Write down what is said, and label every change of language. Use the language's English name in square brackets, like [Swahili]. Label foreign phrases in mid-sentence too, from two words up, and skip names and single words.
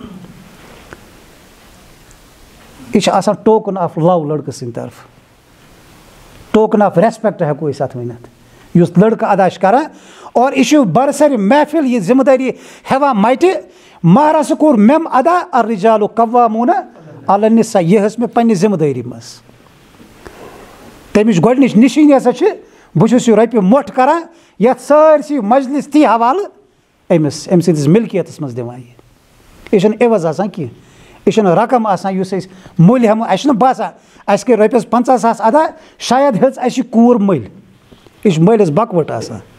[Kashmiri] یہِ چھِ آسان [English] token of love [Kashmiri] لٔڑکہٕ سٕنٛدِ طرفہٕ [English] token of respect [Kashmiri] ہٮ۪کو أسۍ اَتھ ؤنِتھ یُس لٔڑکہٕ ادا چھِ کران اور یہِ چھُ برسرِ محفِل یہِ ذمہٕ دٲری ہٮ۪وان مَٹہِ مہر ہسا کوٚر مٮ۪م ادا [Arabic] الرِجالُ قواموٗنَ علی النِساء [Kashmiri] یہِ ٲس مےٚ پنٛنہِ ذمہٕ دٲری منٛز تَمِچ گۄڈنِچ نِشٲنی ہسا چھِ بہٕ چھُس یہِ رۄپیہِ مۄٹھ کران یَتھ سٲرسٕے مجلِس تی حوالہٕ أمِس أمۍ سٕنٛدِس مِلکِیتَس منٛز دِوان یہِ چھُنہٕ عوض آسان کینٛہہ یہِ چھُنہٕ رقم آسان یُس أسۍ مٔلۍ ہٮ۪مو اَسہِ چھُنہٕ باسان اَسہِ کٔرۍ رۄپیَس 50,000 ادا شاید ہیٚژ اَسہِ یہِ کوٗر مٔلۍ یہِ چھِ مٲلِس بکوٹ آسان